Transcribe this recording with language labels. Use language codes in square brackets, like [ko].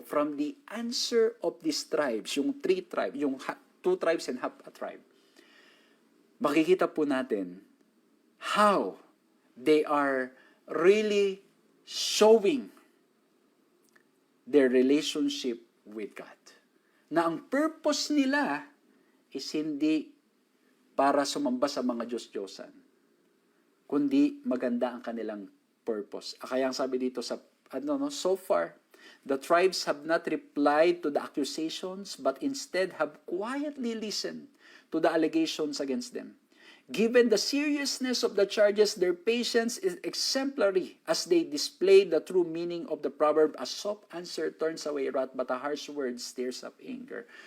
[en] From the answer of these tribes, yung 3 tribes, yung 2 tribes and half a tribe, [tl] makikita po natin [en] how they are really showing their relationship with God. [tl] Na ang purpose nila is hindi para sumamba sa mga Diyos-Diyosan, kundi maganda ang kanilang purpose. Kaya ang sabi dito sa [en] so far, the tribes have not replied to the accusations but instead have quietly listened to the allegations against them. Given the seriousness of the charges, their patience is exemplary as they display the true meaning of the proverb, a soft answer turns away wrath, but a harsh word stirs up anger.